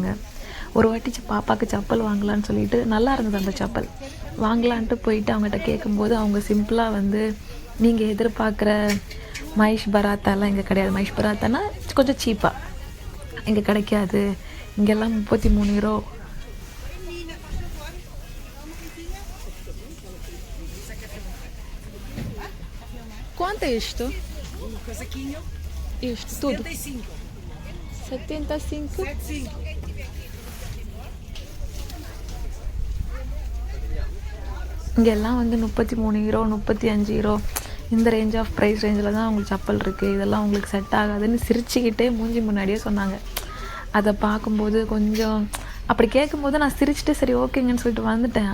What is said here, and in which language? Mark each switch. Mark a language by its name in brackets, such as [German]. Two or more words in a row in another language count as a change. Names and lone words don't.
[Tamil] ஒரு வாட்டி பாப்பாவுக்கு செப்பல் வாங்கலான்னு சொல்லிட்டு நல்லா இருந்தது அந்த செப்பல். வாங்கலான்ட்டு போயிட்டு அவங்ககிட்ட கேட்கும்போது அவங்க சிம்பிளாக வந்து நீங்கள் எதிர்பார்க்குற மஹேஷ் பராத்தாலாம் இங்கே கிடையாது. மஹேஷ் பராத்தானா கொஞ்சம் சீப்பாக இங்கே கிடைக்காது, இங்கெல்லாம் 33 யூரோ. [Portuguese] Quanto é isto? Um casaquinho. Isto, tudo? 75. 75? [Tamil] இங்கெல்லாம் வந்து 33 யூரோ 35 யூரோ இந்த [English] range of price [Tamil] ரேஞ்சில் தான் அவங்களுக்கு செப்பல் இருக்குது. இதெல்லாம் உங்களுக்கு செட் ஆகாதுன்னு சிரிச்சுக்கிட்டே மூஞ்சி முன்னாடியே சொன்னாங்க. அதை பார்க்கும்போது கொஞ்சம் அப்படி கேட்கும்போது நான் சிரிச்சுட்டு சரி ஓகேங்கன்னு சொல்லிட்டு வந்துட்டேன்.